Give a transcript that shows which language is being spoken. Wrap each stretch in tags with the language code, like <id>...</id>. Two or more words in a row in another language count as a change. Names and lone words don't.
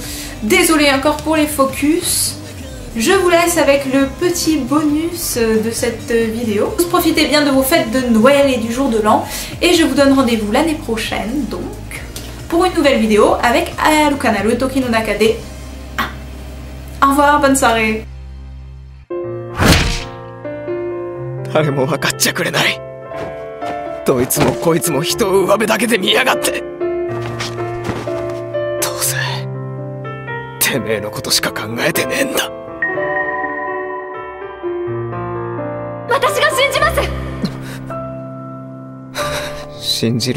<fr>Désolée encore pour les focus. Je vous laisse avec le petit bonus de cette vidéo. Profitez bien de vos fêtes de Noël et du jour de l'an. Et je vous donne rendez-vous l'année prochaine, donc, pour une nouvelle vidéo avec Arukanaru Toki no Nakade 1. Au revoir, bonne soirée.</fr> <ja>誰も分かっちゃくれない。どいつもこいつも人を上辺だけで見やがって。どうせてめえのことしか考えてねえんだ。私が信じます。</ja>